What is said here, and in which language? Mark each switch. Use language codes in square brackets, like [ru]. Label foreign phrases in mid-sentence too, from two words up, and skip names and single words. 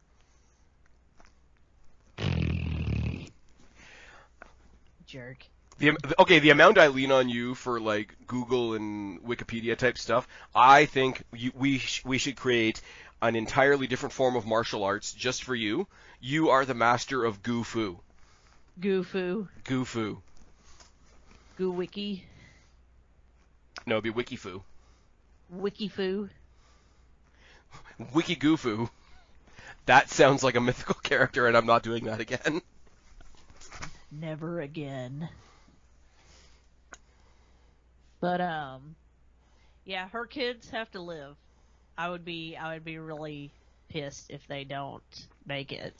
[en] Jerk. The amount I lean on you for like Google and Wikipedia type stuff, I think we should create an entirely different form of martial arts just for you. You are the master of Goo-Fu. Goo-Fu. Goo-Fu. Goo-Wiki. No, it'd be Wiki-Fu. Wiki-Fu. Wiki-Goo-Fu. That sounds like a mythical character, and I'm not doing that again. Never again. But, yeah, her kids have to live. I would be really pissed if they don't make it.